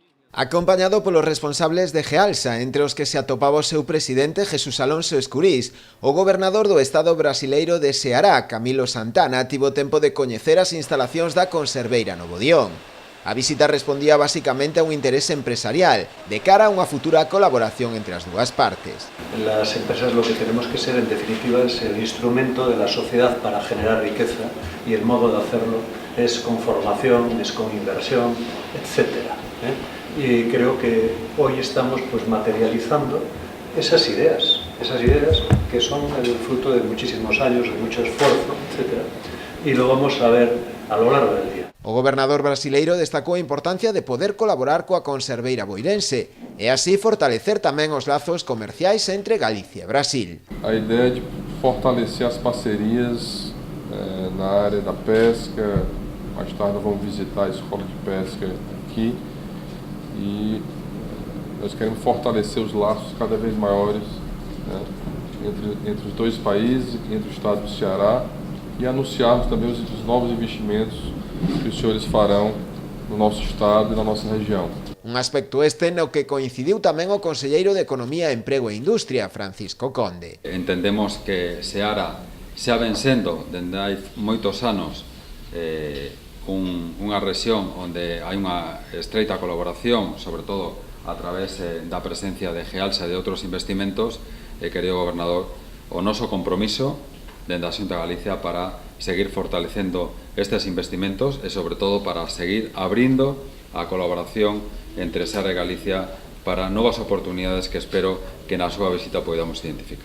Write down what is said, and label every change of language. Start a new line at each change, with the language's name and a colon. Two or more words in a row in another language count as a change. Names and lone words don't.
Galician: Acompañado polos responsables de Gealsa, entre os que se atopaba o seu presidente Jesús Alonso Escurís, o gobernador do estado brasileiro de Ceará, Camilo Santana, tivo tempo de coñecer as instalacións da conserveira no Bodión. A visita respondía basicamente a un interés empresarial, de cara a unha futura colaboración entre as dúas partes.
Spanish: Las empresas lo que tenemos que ser, en definitiva, es el instrumento de la sociedad para generar riqueza, y el modo de hacerlo es con formación, es con inversión, etcétera. Y creo que hoy estamos materializando esas ideas que son el fruto de muchísimos años, de mucho esfuerzo, etcétera, y lo vamos a ver a lo largo del día.
Galician: O gobernador brasileiro destacou a importancia de poder colaborar coa conserveira boirense e así fortalecer tamén os lazos comerciais entre Galicia e Brasil.
Portuguese: A ideia de fortalecer as parcerias na área da pesca. Mais tarde vamos visitar a escola de pesca aqui e nós queremos fortalecer os laços cada vez maiores entre os dois países, entre o estado do Ceará, e anunciarmos também os novos investimentos que os senhores farão no nosso estado e na nossa região.
Galician: Un aspecto este no que coincidiu tamén o conselleiro de Economía, Emprego e Industria, Francisco Conde. Entendemos que Ceará xa ven sendo, dende hai moitos anos, unha rexión onde hai unha estreita colaboración, sobre todo a través da presencia de Gealsa e de outros investimentos, querido gobernador, o noso compromiso dende a Xunta de Galicia para seguir fortalecendo estes investimentos e, sobre todo, para seguir abrindo a colaboración entre Ceará e Galicia para novas oportunidades que espero que na súa visita podamos identificar.